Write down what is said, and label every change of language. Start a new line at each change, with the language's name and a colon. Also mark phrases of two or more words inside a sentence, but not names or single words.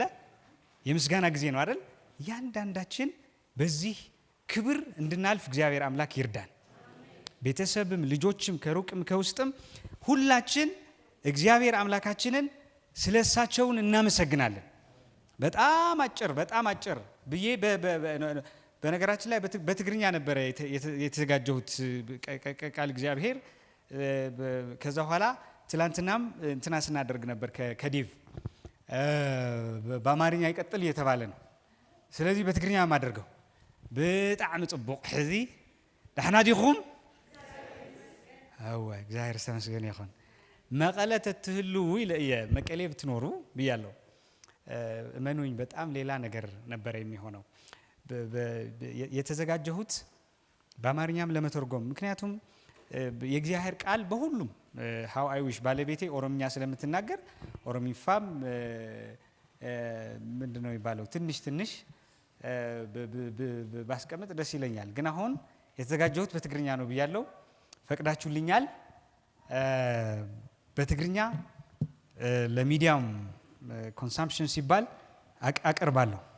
Amharic: የምስጋና ጊዜ ነው አይደል? ያንዳንዳችን በዚህ ክብር እንድናልፍ እግዚአብሔር አምላክ ይርዳን። ቤተሰብም ልጆችም ከሩቅም ከውስጥም ሁላችን እግዚአብሔር አምላካችንን ስለሳቸውን እናመሰግናለን። በጣም አጭር ብዬ በነገራችን ላይ በትግርኛ ነበረ የተዘጋጀሁት ቃል እግዚአብሔር። ከዛ በኋላ ትላንትናም እንትና ስናደርግ ነበር ከዴቭ በአማርኛ ይቀጥል እየተባለ ነው። ስለዚህ በትግርኛ ማደርገው በጣም
Tigrinya: ጽቡቅ ሕዚ ዳሕና ዲኹም
Amharic: እግዚአብሔር ተመስገን ይሁን።
Tigrinya: መቀለ ተትህሉ
Amharic: ይለየ መቀሌ ብትኖሩ ብያለሁ። እመኑኝ በጣም ሌላ ነገር ነበር የሚሆነው። የተዘጋጀሁት በአማርኛም ለመተርጎም፣ ምክንያቱም የእግዚአብሔር ቃል በሁሉም
English: how I wish
Amharic: ባለቤቴ ኦሮምኛ ስለምትናገር ኦሮሚፋም ምንድነው የሚባለው ትንሽ ባስቀምጥ ደስ ይለኛል። ግን አሁን የተዘጋጀሁት በትግርኛ ነው ብያለሁ። ፈቅዳችሁልኛል። በትግርኛ
English: ለmediaም consumption
Amharic: ሲባል አቀርባለሁ።